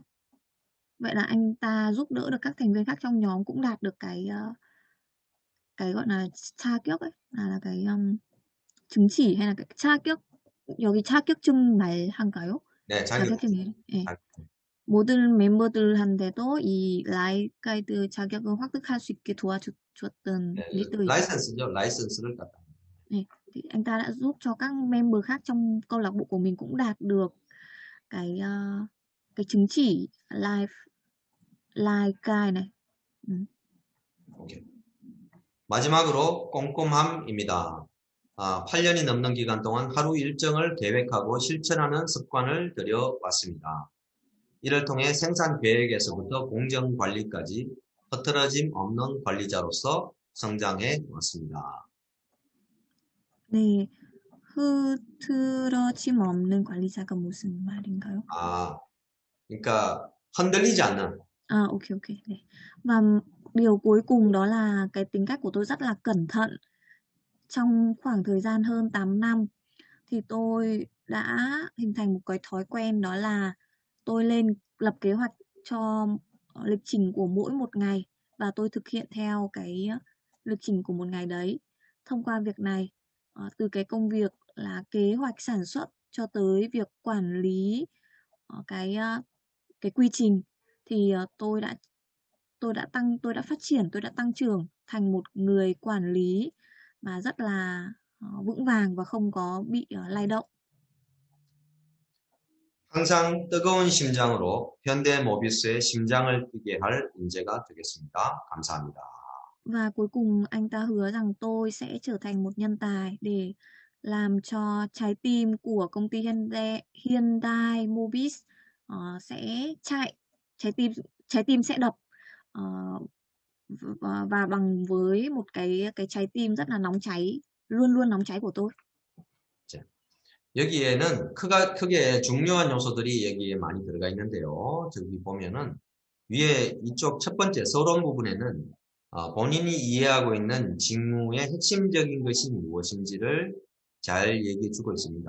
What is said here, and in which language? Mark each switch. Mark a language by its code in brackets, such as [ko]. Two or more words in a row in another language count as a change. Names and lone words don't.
[vi] Vậy là anh ta giúp đỡ được các thành viên khác trong nhóm cũng đạt được cái gọi là 자격 ấy, là cái chứng chỉ hay là cái 자격. [ko] 여기 자격증 말한가요? 네, 자격증이에요. 네. 모든 멤버들한테도 이 라이프가이드 자격을 획득할 수 있게 도와줬던 리더이죠. 라이선스죠. 라이선스를 갖다. 네, [vi] thì anh ta đã giúp cho các member khác trong câu lạc bộ của mình cũng đạt được cái chứng chỉ lifeguide này. [ko] 오케이. 마지막으로 꼼꼼함입니다. 8년이 넘는 기간 동안 하루 일정을 계획하고 실천하는 습관을 들여왔습니다. 이를 통해 생산 계획에서부터 공정 관리까지 흐트러짐 없는 관리자로서 성장해 왔습니다. 네, 흐트러짐 없는 관리자가 무슨 말인가요? 그러니까 흔들리지 않는. Ok. 네. [vi] Và điều cuối cùng đó là cái tính cách của tôi rất là cẩn thận. Trong khoảng thời gian hơn 8 năm thì tôi đã hình thành một cái thói quen, đó là tôi lập kế hoạch cho lịch trình của mỗi một ngày và tôi thực hiện theo cái lịch trình của một ngày đấy. Thông qua việc này, từ cái công việc là kế hoạch sản xuất cho tới việc quản lý cái quy trình, thì tôi đã phát triển, tôi đã tăng trưởng thành một người quản lý mà rất là vững vàng và không có bị lay động. [ko] 항상 뜨거운 심장으로 현대모비스의 심장을 뛰게 할 인재가 되겠습니다. 감사합니다. [vi] Và cuối cùng anh ta hứa rằng tôi sẽ trở thành một nhân tài để làm cho trái tim của công ty Hyundai Mobis sẽ chạy, trái tim sẽ đập và bằng với một cái trái tim rất là nóng cháy, luôn luôn nóng cháy của tôi. [ko] 여기에는 크게 중요한 요소들이 여기에 많이 들어가 있는데요. 저기 보면은 위에 이쪽 첫 번째 서론 부분에는 본인이 이해하고 있는 직무의 핵심적인 것이 무엇인지를 잘 얘기해 주고 있습니다.